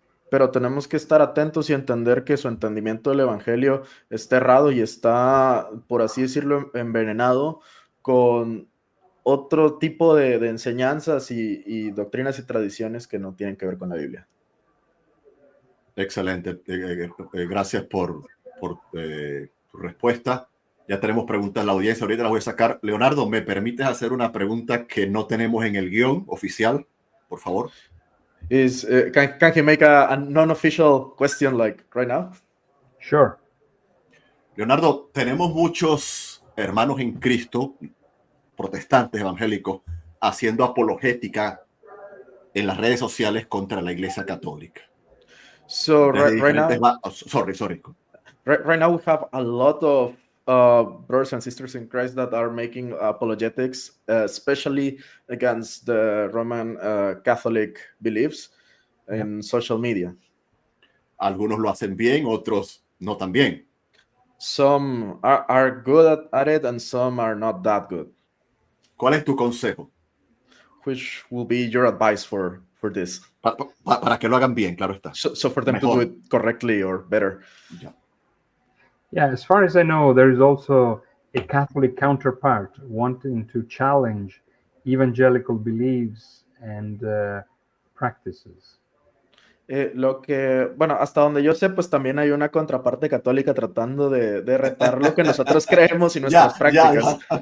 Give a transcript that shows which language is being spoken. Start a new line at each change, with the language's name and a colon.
Spanish: Pero tenemos que estar atentos y entender que su entendimiento del Evangelio está errado y está, por así decirlo, envenenado con otro tipo de enseñanzas y doctrinas y tradiciones que no tienen que ver con la Biblia. Excelente. Gracias por tu respuesta. Ya tenemos preguntas en la audiencia. Ahorita las voy a sacar. Leonardo, ¿me permites hacer una pregunta que no tenemos en el guión oficial? Por favor.
English: Can he make a non-official question like right now? Sure.
Spanish: Leonardo, tenemos muchos hermanos en Cristo, protestantes evangélicos, haciendo apologética en las redes sociales contra la Iglesia Católica.
English: So right now, sorry. Right now we have a lot of brothers and sisters in Christ that are making apologetics, especially against the Roman Catholic beliefs in social media.
Spanish: Algunos lo hacen bien, otros no tan bien.
English: Some are good at it and some are not that good.
Spanish: ¿Cuál es tu consejo?
English: Which will be your advice for this?
Spanish: Para que lo hagan bien, claro está.
English: So for them to do it correctly or better. Yeah, as far as I know, there is also a Catholic counterpart wanting to challenge evangelical beliefs and practices.
Spanish: Hasta donde yo sé, pues también hay una contraparte católica tratando de retar lo que nosotros creemos y nuestras prácticas.